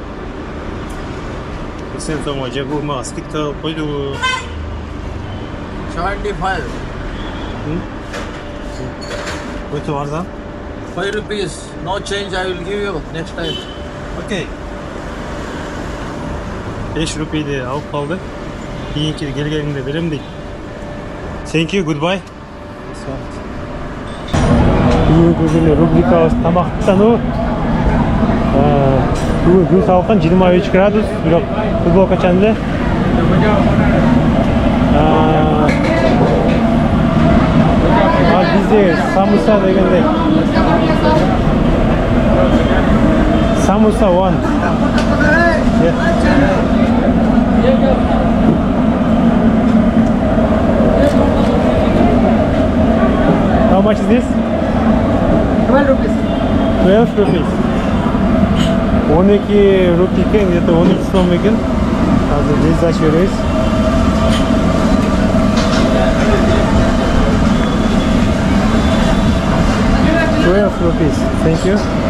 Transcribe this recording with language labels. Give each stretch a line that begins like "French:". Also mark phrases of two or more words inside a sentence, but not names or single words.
Kazakh: 80 сомға жер болмаға скидка қойды. 75. Өте арзан.
English: 5 rupees. No change I will give you next time.
Kazakh: Окей. 5 рупийді алып қалды. Кейінгі келгенімде берем дейді.
English: Thank you, goodbye.
Kazakh: Бүгінгі рубрикабыз тамақтану. Бүгін күн салқын 23 градус, бірақ футболка чанды. Ал бізде самуса дегенде. Самуса one.
English: How much is this? 12 rupees. 12 rupees.
Kazakh: 12 рупий екен, где-то 13 сом екен. Қазір лезде ашып береміз.
English: $12. Thank you.